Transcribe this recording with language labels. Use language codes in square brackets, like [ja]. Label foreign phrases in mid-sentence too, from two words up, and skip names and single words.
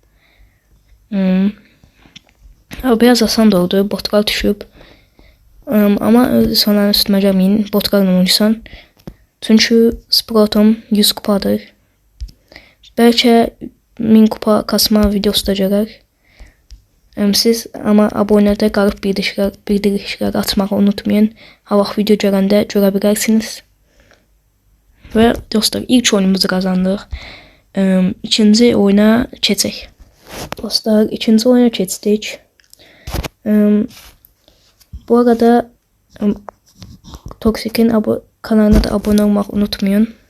[az] Biraz asan da oldu, botlar düşüb. [tr] Ama sonra üstüme gelmeyin, [az] botlarla oynayırsan. [tr] Çünkü Sprout'um 100 kupadır. Belki 1000 kupa kasma videosu da gələr. [az] Siz ama abonədə qalıb bildirişlər atmağı unutmayın. Hər vaxt video gələndə görə bilərsiniz. [tr] Ve dostlar, ilk oyunumuzu kazandık. [az] İkinci oyuna keçək. Dostlar, ikinci oyuna keçdik. Bu arada Toxic'in kanalına da abone olmaq unutmayın.